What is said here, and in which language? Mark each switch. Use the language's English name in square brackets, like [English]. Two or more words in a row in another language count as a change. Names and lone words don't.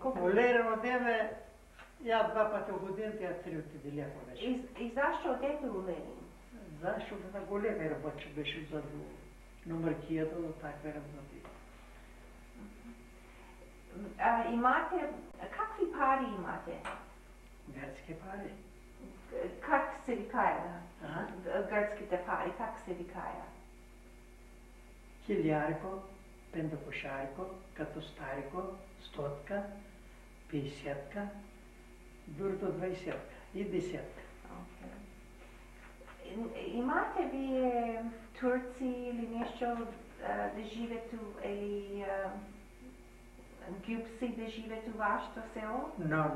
[Macedonian] У Лерин одеме, ја 2 пати у годината, ја 3 отиделјако беше. И зашто одете у Лерин? Зашто на големи работи беше за номеркијата, до такви работи. Имате, какви пари имате? Грцки пари. Как се викаја? Грцките пари, как се викаја? [Greek] χιλιάρικο, πεντακοσάρικο, κατοστάρικο, [Macedonian] стотка, 50-ка, дури до 20-ка и 10-ка. Имате вие турци или нешто да живеат или ѓупси да живеат у вашето село? No.